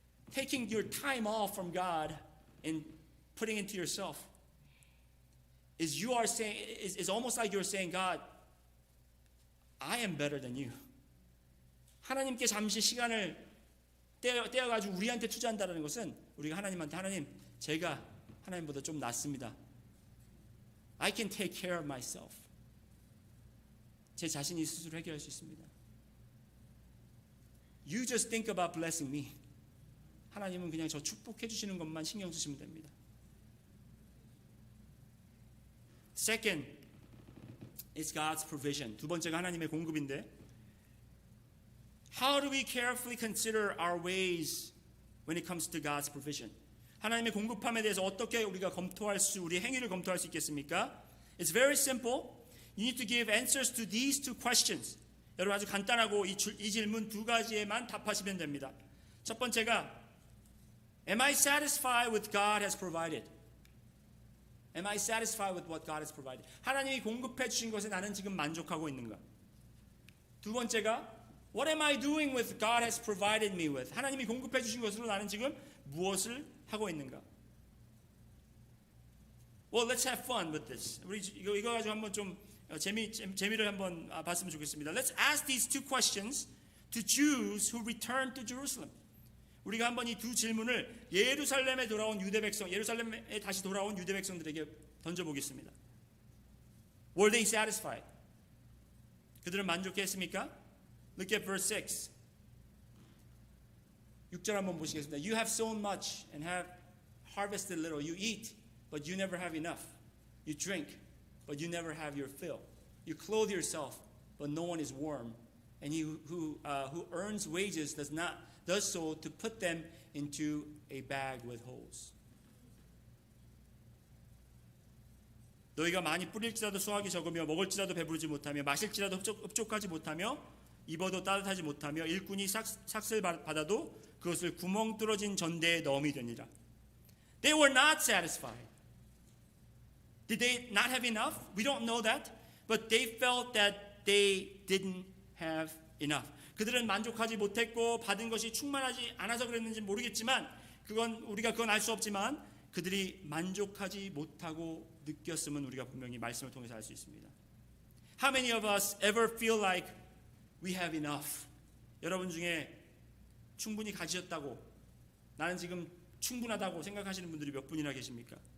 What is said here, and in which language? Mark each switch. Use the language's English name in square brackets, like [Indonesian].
[English] Taking your time off from God and putting into yourself is almost like you're saying, God, I am better than you. [Korean] 하나님께 잠시 시간을 떼어가지고 우리한테 투자한다는 것은 우리가 하나님한테 하나님, 제가 하나님보다 좀 낫습니다. [English] I can take care of myself. [Korean] 제 자신이 스스로 해결할 수 있습니다. [English] You just think about blessing me. [Korean] 하나님은 그냥 저 축복해 주시는 것만 신경 쓰시면 됩니다. [English] Second is God's provision. [Korean] 두 번째가 하나님의 공급인데 [English] How do we carefully consider our ways when it comes to God's provision? [Korean] 하나님의 공급함에 대해서 어떻게 우리가 우리의 행위를 검토할 수 있겠습니까? [English] It's very simple. You need to give answers to these two questions. [Korean] 여러분 아주 간단하고 이 질문 두 가지에만 답하시면 됩니다. 첫 번째가 [English] Am I satisfied with God has provided? Am I satisfied with what God has provided? [Korean] 하나님이 공급해 주신 것에 나는 지금 만족하고 있는가? 두 번째가 [English] What am I doing with God has provided me with? [Korean] 하나님이 공급해 주신 것으로 나는 지금 무엇을 하고 있는가? [English] Well, let's have fun with this. [Korean] 우리 이거 가지고 한번 좀 재미를 한번 봤으면 좋겠습니다. [English] Let's ask these two questions to Jews who returned to Jerusalem. [Korean] 우리가 한번 이 두 질문을 예루살렘에 돌아온 유대 백성, 예루살렘에 다시 돌아온 유대 백성들에게 던져보겠습니다. [English] Were they satisfied? [Korean] 그들은 만족했습니까? [English] Look at verse 6. [Korean] 6절 한번 보시겠습니다. [English] You have sown much and have harvested little. You eat, but you never have enough. You drink, but you never have your fill. You clothe yourself, but no one is warm. And he who earns wages does so to put them into a bag with holes. [Korean] 너희가 많이 뿌릴지라도 수확이 적으며 먹을지라도 배부르지 못하며 마실지라도 흡족하지 못하며 입어도 따뜻하지 못하며 일꾼이 삭슬 받아도 그것을 구멍 뚫어진 전대에 넣음이 되니라. [English] They were not satisfied. Did they not have enough? We don't know that. But they felt that they didn't have enough. [Korean] 그들은 만족하지 못했고 받은 것이 충만하지 않아서 그랬는지 모르겠지만 우리가 그건 알 수 없지만 그들이 만족하지 못하고 느꼈음은 우리가 분명히 말씀을 통해서 알 수 있습니다. [English] How many of us ever feel like we have enough? [Korean] 여러분 중에 충분히 가지셨다고 나는 지금 충분하다고 생각하시는 분들이 몇 분이나 계십니까?